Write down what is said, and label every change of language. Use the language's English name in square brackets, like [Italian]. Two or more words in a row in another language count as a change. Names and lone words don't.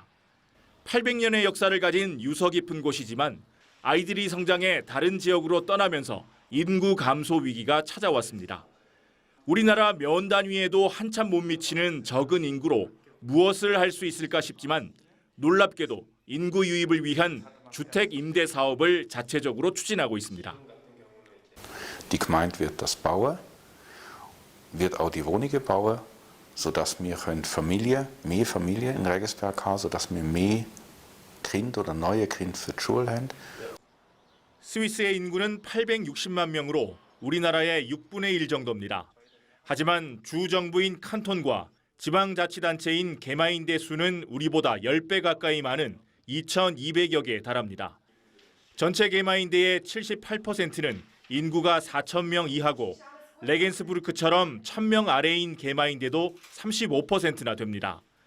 [Korean] 800년의 역사를 가진 유서 깊은 곳이지만 아이들이 성장해 다른 지역으로 떠나면서 인구 감소 위기가 찾아왔습니다. 우리나라 면 단위에도 한참 못 미치는 적은 인구로 무엇을 할 수 있을까 싶지만 놀랍게도 인구 유입을 위한 주택 임대 사업을 자체적으로 추진하고 있습니다. [German] Die Gemeinde wird das bauen, wird auch die Wohnungen bauen, sodass wir mehr Familien in Regensberg haben, sodass wir mehr Kinder oder neue Kinder für die Schule haben. [Korean] 스위스의 인구는 860만 명으로 우리나라의 6분의 1 정도입니다. 하지만 주정부인 칸톤과 지방자치단체인 게마인데 수는 우리보다 10배 가까이 많은 2,200여 개에 달합니다. 전체 게마인데의 78%는 인구가 4,000명 이하고 레겐스부르크처럼 1,000명 아래인 게마인데도 35%나 됩니다.